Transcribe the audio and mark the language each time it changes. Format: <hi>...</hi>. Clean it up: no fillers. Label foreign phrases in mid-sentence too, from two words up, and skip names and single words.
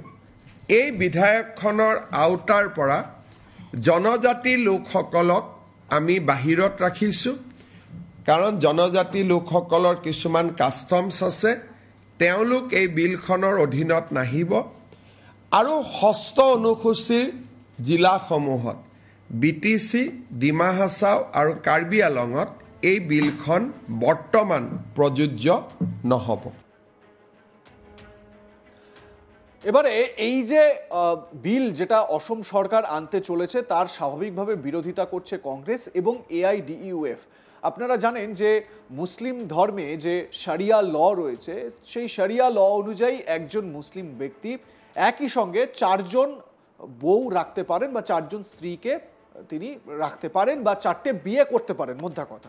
<as>এই বিধায়কখনৰ আওতাৰ পৰা জনজাতি লোকসকলক আমি বাহিৰত ৰাখিছোঁ, কাৰণ জনজাতি লোকসকলৰ কিছুমান কাষ্টমছ আছে, তেওঁলোক এই বিলখনৰ অধীনত নাহিব। আৰু ষষ্ঠ অনুসূচীৰ জিলাসমূহত BTC, ডিমা হাছাও আৰু কাৰ্বি আলঙত এই বিলখন বৰ্তমান প্ৰযোজ্য নহ'ব।</as> <bn>এবারে এই যে বিল যেটা অসম সরকার আনতে চলেছে তার স্বাভাবিকভাবে বিরোধিতা করছে কংগ্রেস এবং এআইডিইউএফ। আপনারা জানেন যে মুসলিম ধর্মে যে শরিয়া ল রয়েছে সেই শরিয়া ল অনুযায়ী একজন মুসলিম ব্যক্তি একই সঙ্গে 4 জন বউ রাখতে পারেন বা 4 জন স্ত্রীকে তিনি রাখতে পারেন বা 4টে বিয়ে করতে পারেন, মোদ্দা কথা।</bn>